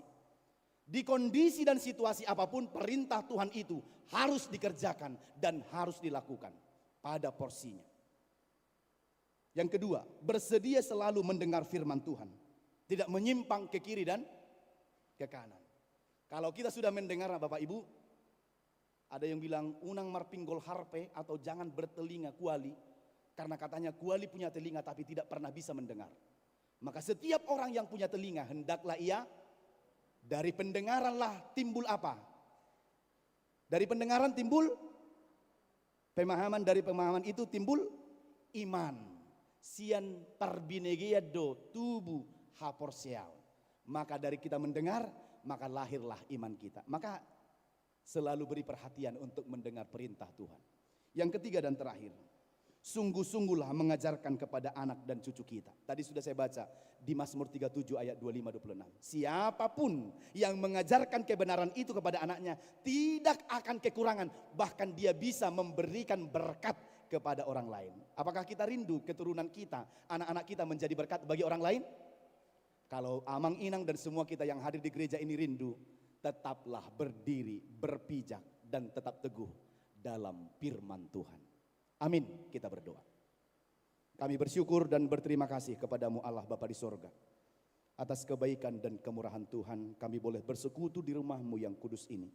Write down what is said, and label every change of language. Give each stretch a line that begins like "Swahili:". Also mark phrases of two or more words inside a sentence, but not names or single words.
Indonesian: Di kondisi dan situasi apapun, perintah Tuhan itu harus dikerjakan dan harus dilakukan pada porsinya. Yang kedua, bersedia selalu mendengar firman Tuhan, tidak menyimpang ke kiri dan ke kanan. Kalau kita sudah mendengar Bapak Ibu, ada yang bilang
Batak Toba: unang marpinggol harpe
Indonesian: atau jangan bertelinga kuali, karena katanya kuali punya telinga tapi tidak pernah bisa mendengar. Maka setiap orang yang punya telinga hendaklah ia dari pendengaranlah timbul apa? Dari pendengaran timbul pemahaman, dari pemahaman itu timbul iman.
Batak Toba: Sian tarbinegia do tubuh haporseal.
Indonesian: Maka dari kita mendengar, maka lahirlah iman kita. Maka selalu beri perhatian untuk mendengar perintah Tuhan. Yang ketiga dan terakhir, sungguh-sungguhlah mengajarkan kepada anak dan cucu kita. Tadi sudah saya baca di Mazmur 37 ayat 25-26. Siapapun yang mengajarkan kebenaran itu kepada anaknya tidak akan kekurangan, bahkan dia bisa memberikan berkat kepada orang lain. Apakah kita rindu keturunan kita, anak-anak kita menjadi berkat bagi orang lain? Kalau
Batak Toba: amang inang
Indonesian: dan semua kita yang hadir di gereja ini rindu, tetaplah berdiri, berpijak dan tetap teguh dalam firman Tuhan. Amin, kita berdoa. Kami bersyukur dan berterima kasih kepadamu Allah Bapa di sorga. Atas kebaikan dan kemurahan Tuhan, kami boleh bersekutu di rumahmu yang kudus ini.